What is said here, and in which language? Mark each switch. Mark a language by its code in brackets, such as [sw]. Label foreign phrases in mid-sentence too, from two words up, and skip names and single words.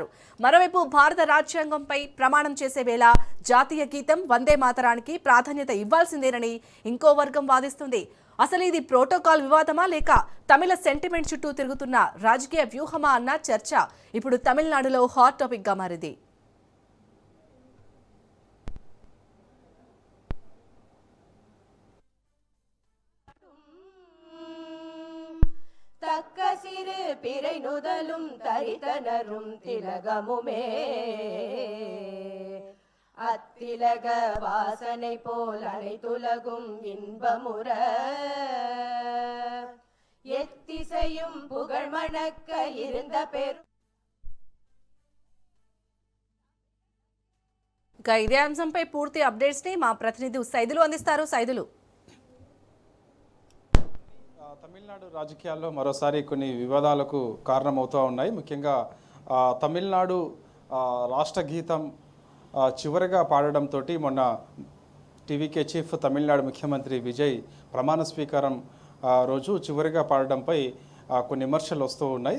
[te] మరోవైపు భారత రాజ్యాంగంపై ప్రమాణం చేసే వేళ జాతీయ గీతం వందే మాతరానికి ప్రాధాన్యత ఇవ్వాల్సిందేనని ఇంకో వర్గం వాదిస్తుంది. అసలు ఇది ప్రోటోకాల్ వివాదమా లేక తమిళ సెంటిమెంట్ చుట్టూ తిరుగుతున్న రాజకీయ వ్యూహమా అన్న చర్చ ఇప్పుడు తమిళనాడులో [en] hot topic [te] గా మారింది. [ta] தக்க சிறு பிறை நுதலும் தரித்தனரும் திலகமுமே அத்திலக வாசனை போல் அனைத்துலகும் இன்பமுற எத்திசையும் புகழ் மணக்க இருந்த பெரும் [te] ఇదే అంశంపై పూర్తి అప్డేట్స్ ని మా ప్రతినిధి సైదులు అందిస్తారు. సైదులు, తమిళనాడు రాజకీయాల్లో మరోసారి కొన్ని వివాదాలకు కారణమవుతూ ఉన్నాయి. ముఖ్యంగా తమిళనాడు రాష్ట్ర గీతం చివరిగా పాడడంతో మొన్న టీవీకే చీఫ్ తమిళనాడు ముఖ్యమంత్రి విజయ్ ప్రమాణ స్వీకారం రోజు చివరిగా పాడడంపై కొన్ని విమర్శలు వస్తూ ఉన్నాయి.